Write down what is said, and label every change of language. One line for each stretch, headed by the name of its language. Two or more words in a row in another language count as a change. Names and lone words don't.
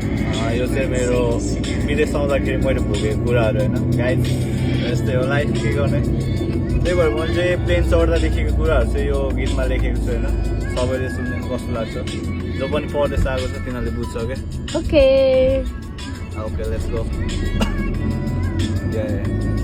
Nepali: अ, यो चाहिँ मेरो विदेश आउँदाखेरि मैले भोगेको कुराहरू होइन। गाइस, यस्तै हो लाइफ, के गर्ने? त्यही भएर मैले चाहिँ प्लेन चढ्दादेखिको कुराहरू चाहिँ यो गीतमा लेखेको छु होइन। सबैले सुन्दा कस्तो लाग्छ? जो पनि परदेश आएको छ, तिनीहरूले बुझ्छ क्या।
English: Okay. Okay, let's go। Ya, ya.